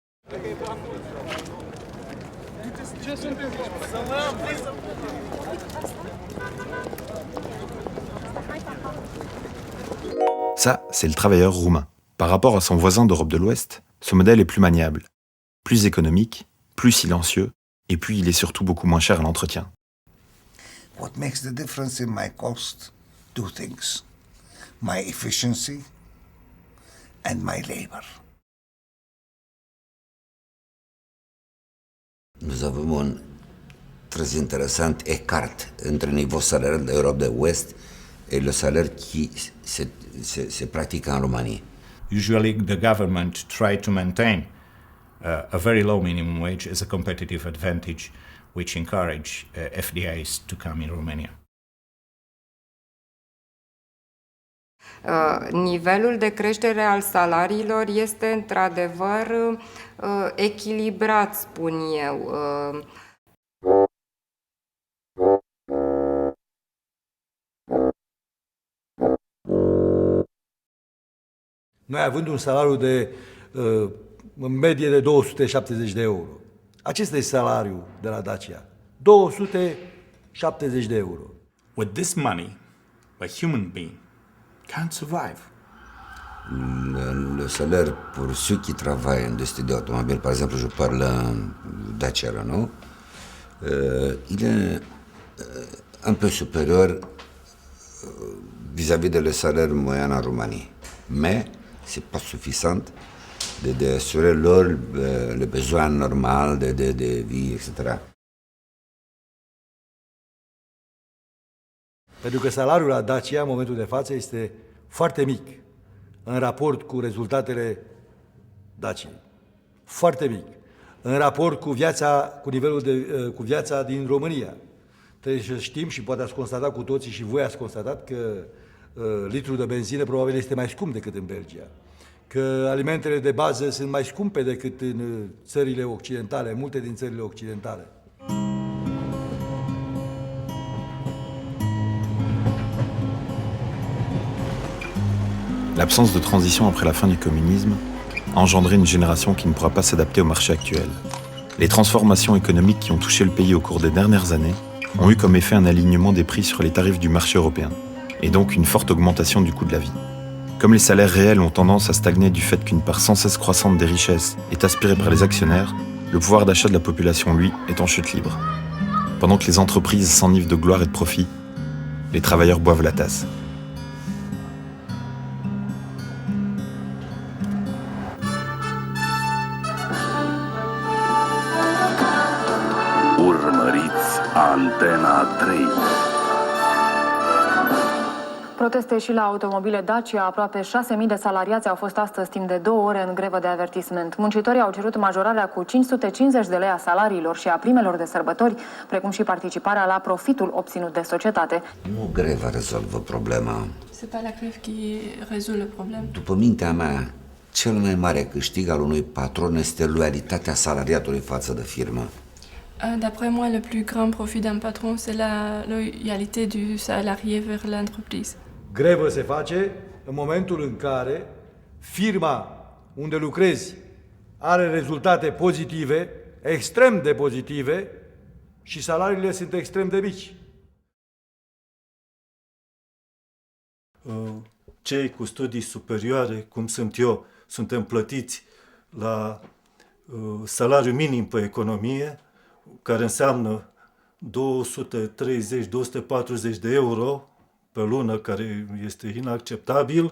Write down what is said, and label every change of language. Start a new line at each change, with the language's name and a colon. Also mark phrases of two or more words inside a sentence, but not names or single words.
French: Ça, c'est le travailleur roumain. Par rapport à son voisin d'Europe de l'Ouest, ce modèle est plus maniable, plus économique, plus silencieux, et puis il est surtout beaucoup moins cher à l'entretien.
English: What makes the difference in my cost? Two things. My efficiency and my labor.
French: Nous avons un très intéressant écart entre le niveau salarial de l'Europe de l'Ouest et le salaire qui se pratique en Roumanie.
English: Usually the government try to maintain a very low minimum wage as a competitive advantage, which encourage FDIs to come in Romania.
Romanian: Nivelul de creștere al salariilor este într-adevăr echilibrat, spun eu. Noi având un salariu de în medie de 270 de euro. Acesta este salariul de la Dacia. 270 de euro.
English: With this money, a human being can't survive.
French: Le salaire pour ceux qui travaillent en industrie de automobile, par exemple, je parle Dacia Renault, il est un peu supérieur vis-à-vis de le salaire moyen en Roumanie. Mais c'est pas suffisant de assurer le besoin normal de vie, etc.
Romanian: Pentru că salariul la Dacia, în momentul de față, este foarte mic în raport cu rezultatele Daciei. Foarte mic. În raport cu cu viața din România. Trebuie să știm și poate ați constatat cu toții și voi ați constatat că litrul de benzină probabil este mai scump decât în Belgia. Că alimentele de bază sunt mai scumpe decât în țările occidentale, multe din țările occidentale.
French: L'absence de transition après la fin du communisme a engendré une génération qui ne pourra pas s'adapter au marché actuel. Les transformations économiques qui ont touché le pays au cours des dernières années ont eu comme effet un alignement des prix sur les tarifs du marché européen, et donc une forte augmentation du coût de la vie. Comme les salaires réels ont tendance à stagner du fait qu'une part sans cesse croissante des richesses est aspirée par les actionnaires, le pouvoir d'achat de la population, lui, est en chute libre. Pendant que les entreprises s'enivrent de gloire et de profit, les travailleurs boivent la tasse.
Romanian: Urmăriți Antena 3. Proteste și la automobile Dacia. Aproape 6.000 de salariați au fost astăzi timp de 2 ore în grevă de avertisment. Muncitorii au cerut majorarea cu 550 de lei a salariilor și a primelor de sărbători, precum și participarea la profitul obținut de societate. Nu greva rezolvă problema.
French: C'est pas la grève qui résout le problème.
Romanian: După mintea mea, cel mai mare câștig al unui patron este loialitatea salariatului față de firmă.
French: D'après moi, le plus grand profit d'un patron, c'est la loyauté du salarié vers l'entreprise.
Romanian: Grevă se face în momentul în care firma unde lucrezi are rezultate pozitive, extrem de pozitive, și salariile sunt extrem de mici. Cei cu studii superioare, cum sunt eu, suntem plătiți la salariu minim pe economie, care înseamnă 230-240 de euro pe lună, care este inacceptabil.